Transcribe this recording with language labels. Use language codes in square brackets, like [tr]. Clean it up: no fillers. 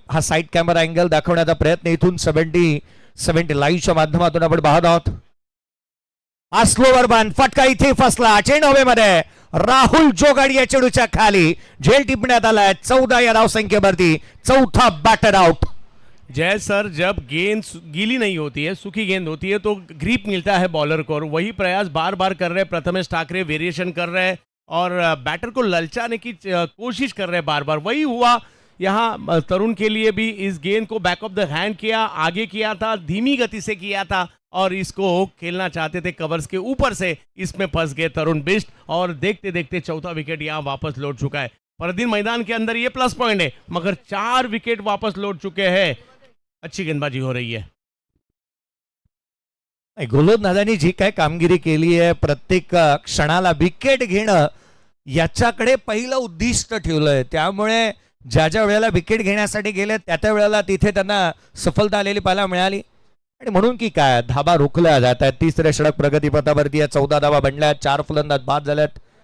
[mr] हा side camera angle दाखवण्याचा प्रयत्न इथून 70 लाईव्हच्या माध्यमातून आपण पाहत आहोत. हा स्लोवर बन, फटका इथे फसला. चेंडू हवेमध्ये, राहुल जोगाडी या चेंडूच्या खाली झेल टिपण्यात आलाय. 14 या धावसंख्येवरती चौथा बॅटर आउट. [hi] जय सर, जब गेंद गीली नहीं होती है, सूखी गेंद होती है तो ग्रिप मिलता है बॉलर को, और वही प्रयास बार बार कर रहे हैं प्रथमेश ठाकरे. वेरिएशन कर रहे हैं और बैटर को ललचाने की कोशिश कर रहे हैं बार बार. वही हुआ यहाँ तरुण के लिए भी. इस गेंद को बैक ऑफ द हैंड किया, आगे किया था, धीमी गति से किया था और इसको खेलना चाहते थे कवर्स के ऊपर से. इसमें फंस गए तरुण बिष्ट और देखते देखते चौथा विकेट यहाँ वापस लौट चुका है. फरदीन मैदान के अंदर ये प्लस पॉइंट है, मगर 4 विकेट वापस लौट चुके हैं. अच्छी गेंदबाजी हो रही है. [mr] गोलंदाजांनी जी काय कामगिरी केली आहे, प्रत्येक क्षणाला विकेट घेणं याच्याकडे पहिलं उद्दिष्ट ठेवलंय. त्यामुळे ज्या वेळेला विकेट घेण्यासाठी गेले त्या वेळेला तिथे त्यांना सफलता आलेली पाहायला मिळाली. आणि म्हणून की काय धाबा रोखल्या जात आहेत. तिसऱ्या षटक प्रगतीपथावरती 14 धाबा बनल्या, 4 फलंदाज बाद झाल्यात.